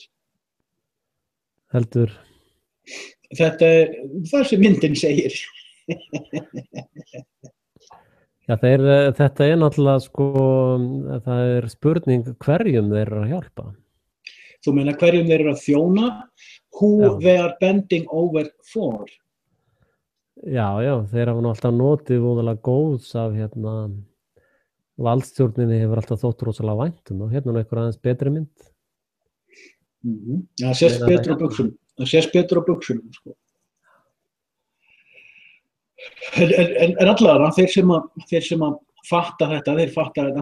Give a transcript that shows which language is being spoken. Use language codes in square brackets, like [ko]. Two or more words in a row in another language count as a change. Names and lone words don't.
[is] Heldur. Þetta er það sem myndin segir. Já, þetta er náttúrulega sko, það er spurning hverjum þeir eru að hjálpa. Þú meina hverjum þeir eru að þjóna? [en] Who they are bending over for? [is] Já, þeir hafa nú alltaf notið voðalega góðs af valdstjórninni hefur alltaf þótt rosalega væntum og hérna er einhver aðeins betri mynd. Já, það sést betur á buxunum. Það sést betur á buxunum, sko. En allavega, þeir sem að fatta þetta, þeir fatta þetta.